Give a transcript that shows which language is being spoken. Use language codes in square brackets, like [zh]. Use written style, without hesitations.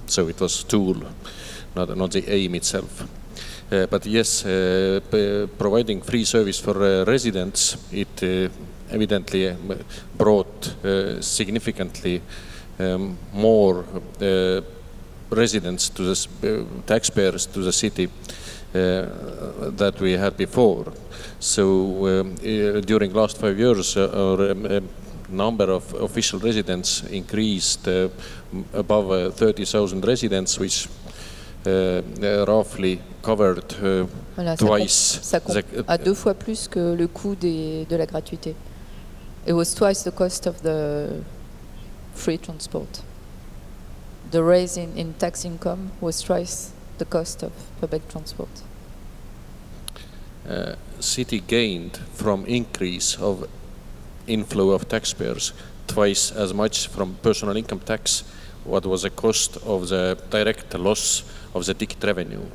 [en] So it was a tool, not the aim itself. But yes, providing free service for residents, it evidently brought significantly more residents to the taxpayers to the city that we had before. So during last 5 years, our number of official residents increased above 30,000 residents, which roughly covered [fr] voilà, [en] twice. [fr] Ça compte à 2 fois plus que le coût de la gratuité. [en] It was twice the cost of the free transport. The raise in tax income was twice the cost of public transport. City gained from increase of inflow of taxpayers, twice as much from personal income tax, what was the cost of the direct loss of the ticket revenue.